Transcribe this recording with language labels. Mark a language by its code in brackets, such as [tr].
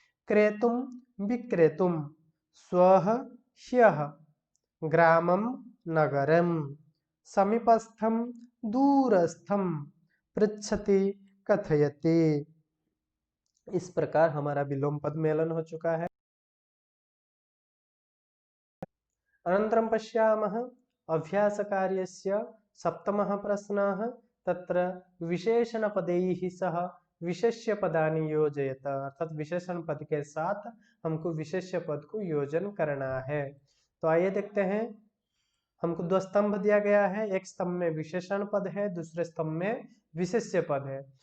[sa] क्रेतुम विक्रेतुम, स्वः ह्यः, ग्रामम नगरम, समीपस्थम दूरस्थम, पृच्छति कथयति। [hi] इस प्रकार हमारा विलोम पद मेलन हो चुका है। [sa] अनन्तरं पश्यामः अभ्यासकार्यस्य सप्तमः प्रश्नः। तत्र विशेषणपदैः सह विशेष्य पदानि योजयत, [hi] अर्थात विशेषण पद के साथ हमको विशेष्य पद को योजन करना है। तो आइए देखते हैं, हमको दो स्तंभ दिया गया है, एक स्तंभ में विशेषण पद है, दूसरे स्तंभ में विशेष्य पद है।